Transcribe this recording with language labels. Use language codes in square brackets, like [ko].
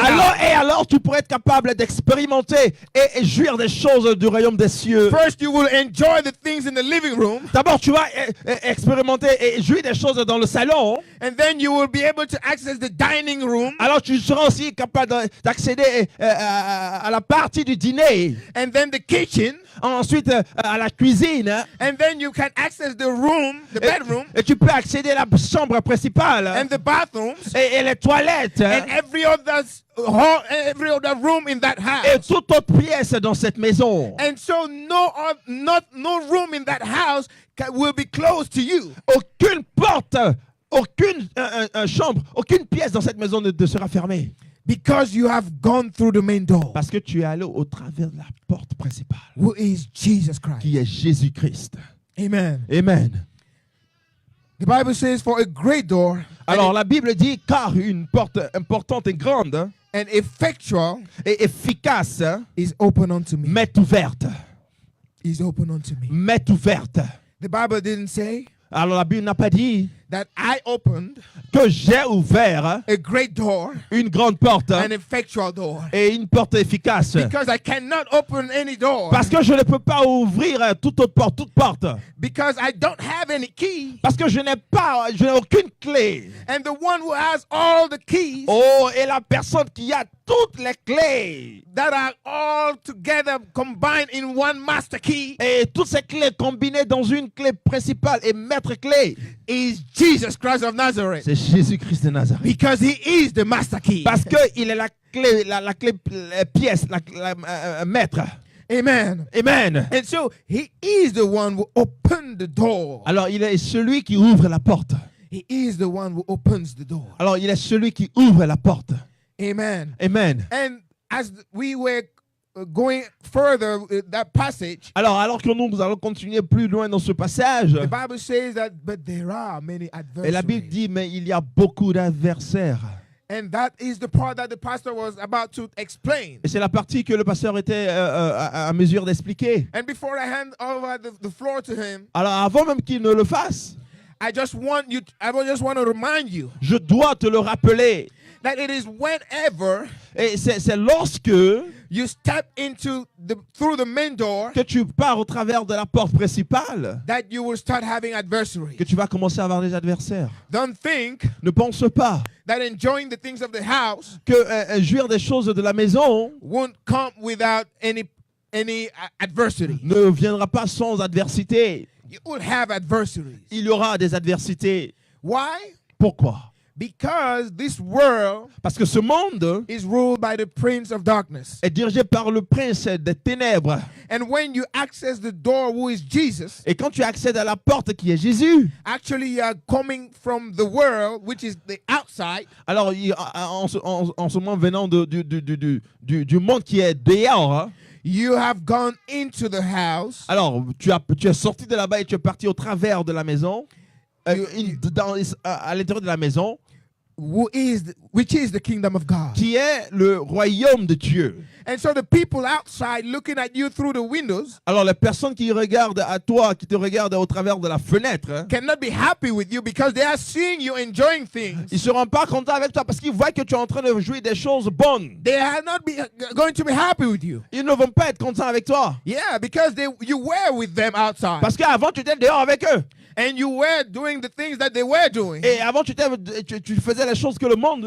[fr] alors [en] house. [fr] tu pourrais être capable d'expérimenter et jouir des choses du royaume des cieux. [en] First, you will enjoy the things in the living room, [fr] D'abord, tu vas expérimenter et jouir des choses dans le salon. [en] and then you will be able to access the dining room, [fr] Alors, tu seras aussi capable d'accéder à la partie du dîner. [en] and then the kitchen, [fr] Ensuite, à la cuisine. [en] and then you can access the room, the bedroom, [fr] Et tu peux accéder à la chambre principale. [en] and the bathrooms, [fr] Et les toilettes. [en] and every other room in that [fr] Et [en] house. [fr] toute autre pièce dans cette maison. [en] And so no room in that house will be closed to you. [fr] Aucune porte, aucune chambre, aucune pièce dans cette maison ne sera fermée. [en] Because you have gone through the main door, [fr] Parce que tu es allé au travers de la porte principale, [en] who is Jesus Christ. [fr] qui est Jésus-Christ. [en] Amen. [fr] Amen. [en] The Bible says, for a great door [fr] Alors la Bible dit, car une porte importante et grande [en] and effectual [fr] et efficace [en] is open unto me. [fr] m'est ouverte. [en] Is open unto me. [fr] M'est ouverte. [en] The Bible didn't say [fr] Alors la Bible n'a pas dit [en] that I opened [fr] que j'ai ouvert [en] a great door, [fr] une grande porte [en] an effectual door. [fr] et une porte efficace. [en] Because I cannot open any door. [fr] Parce que je ne peux pas ouvrir toute autre porte, toute porte. [en] Because I don't have any key. [fr] Parce que je n'ai aucune clé. [en] And the one who has all the keys [fr] Oh, et la personne qui a toutes les clés. [en] that are all together combined in one master key [fr] Et toutes ces clés combinées dans une clé principale et maître clé. [en] is Jesus Christ of Nazareth. [fr] C'est Jésus-Christ de Nazareth. [en] Because he is the master key. [fr] Parce qu'il est la clé, la clé pièce, maître. [en] Amen. [fr] Amen. [en] And so he is the one who opened the door. [fr] Alors il est celui qui ouvre la porte. [en] He is the one who opens the door. [fr] Alors il est celui qui ouvre la porte. [en] Amen. [fr] Amen. [en] And as we were going further that passage, [fr] Alors que nous allons continuer plus loin dans ce passage, [en] the Bible says that, but there are many [fr] et la Bible [en] adversaries. [fr] dit, mais il y a beaucoup d'adversaires. [en] And that is the part that the pastor was about to explain. [fr] Et c'est la partie que le pasteur était à mesure d'expliquer. [en] And before I hand over the floor to him, [fr] Alors avant même qu'il ne le fasse, [en] I just want to remind you [fr] je dois te le rappeler. [en] that it is whenever [fr] Et c'est lorsque [en] you step through the main door [fr] que tu pars au travers de la porte principale [en] that you will start having adversaries. [fr] que tu vas commencer à avoir des adversaires. [en] Don't think [fr] Ne pense pas [en] that enjoying the things of the house [fr] que jouir des choses de la maison [en] won't come without any adversity. [fr] ne viendra pas sans adversité. [en] You will have adversaries. [fr] Il y aura des adversités. [en] Why? [fr] Pourquoi? [en] Because this world [fr] Parce que ce monde [en] is ruled by the prince of darkness. [fr] est dirigé par le prince des ténèbres. [en] And when you access the door, who is Jesus, [fr] Et quand tu accèdes à la porte qui est Jésus, [en] actually you are coming from the world, which is the outside, [fr] alors en ce moment venant du monde qui est dehors, hein, [en] you have gone into the house. [fr] alors tu es sorti de là-bas et tu es parti au travers de la maison, à l'intérieur de la maison, [en] Which is the kingdom of God. [fr] qui est le royaume de Dieu. [en] And so the people outside looking at you through the windows [fr] Alors les personnes qui regardent à toi, qui te regardent au travers de la fenêtre, hein, [en] cannot be happy with you because they are seeing you enjoying things. [fr] ils ne seront pas contents avec toi parce qu'ils voient que tu es en train de jouir des choses bonnes. [en] They are not going to be happy with you. [fr] Ils ne vont pas être contents avec toi. [en] Yeah, because you were with them outside. [fr] Parce qu'avant tu étais dehors avec eux. [en] And you were doing the things that they were doing. [fr] Et avant tu faisais les choses que le monde